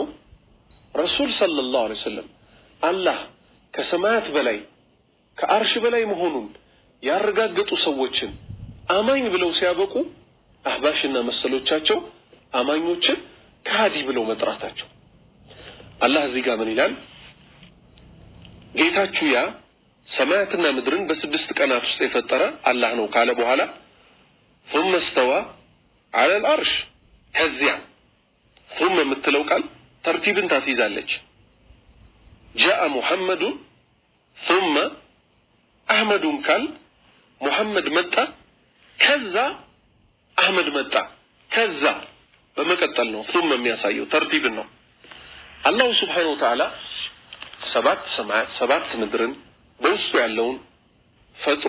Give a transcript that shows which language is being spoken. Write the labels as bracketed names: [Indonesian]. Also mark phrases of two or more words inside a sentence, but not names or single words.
[Arabic] رسول صلى الله عليه وسلم [Amharic] አላህ ከሰማያት በላይ ከአርሽ በላይ መሆኑን ያረጋገጡ ሰዎችን አማኝ ብለው ሲያበቁ አህባሽና መሰሎቻቸው አማኞችን ከሃዲ ብለው መጥራታቸው። አላህ እዚህ ጋር ምን ይላል? ጌታችሁ ያ ሰማያትና ምድርን በስድስት ቀናት ውስጥ የፈጠረ አላህ ነው ካለ በኋላ [Arabic] ثم استوى على العرش [Amharic] ከዚያ ثم የምትለው ቃል ተርቲብን ታስይዛለች። [Arabic] جاء محمد ثم احمد [Amharic] ካል ሙሐመድ መጣ፣ ከዛ አህመድ መጣ፣ ከዛ በመቀጠል ነው ثم የሚያሳየው ተርቲብን ነው። አላህ [Arabic] سبحانه وتعالى [Amharic] ሰባት ሰማያት ሰባት ምድርን በውስጡ ያለውን ፈጥሮ